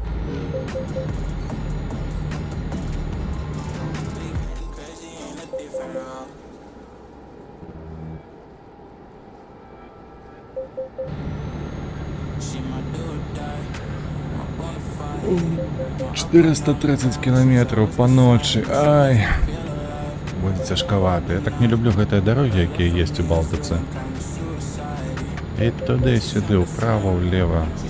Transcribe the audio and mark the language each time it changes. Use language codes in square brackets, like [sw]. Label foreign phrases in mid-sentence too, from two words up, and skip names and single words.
[en] We getting crazy in a different role. She my do or die, my bona fide. [be] 430 кіламетраў па ночы. Ай. Будзе цяжкавата. Я так не люблю гэтыя дарогі, якія ёсць у Балтыцы. І туды-сюды, ўправа, ўлева.